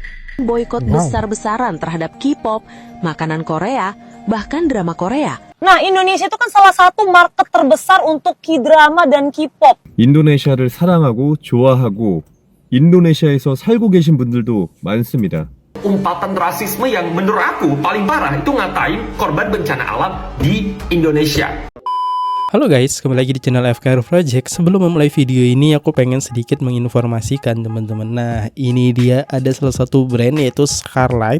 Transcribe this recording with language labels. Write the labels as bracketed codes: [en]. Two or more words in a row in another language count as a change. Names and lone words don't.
[id] boykot besar-besaran terhadap K-pop, makanan Korea, bahkan drama Korea. Nah, Indonesia itu kan salah satu market terbesar untuk K-drama dan K-pop. [ko] 인도네시아를 사랑하고 좋아하고 인도네시아에서 살고 계신 분들도 많습니다. [id] Umpatan rasisme yang menurut aku paling parah itu ngatain korban bencana alam di Indonesia. Halo guys, kembali lagi di channel FKR Project. Sebelum memulai video ini, aku pengen sedikit menginformasikan teman-teman. Nah, ini dia ada salah satu brand yaitu Scarlett.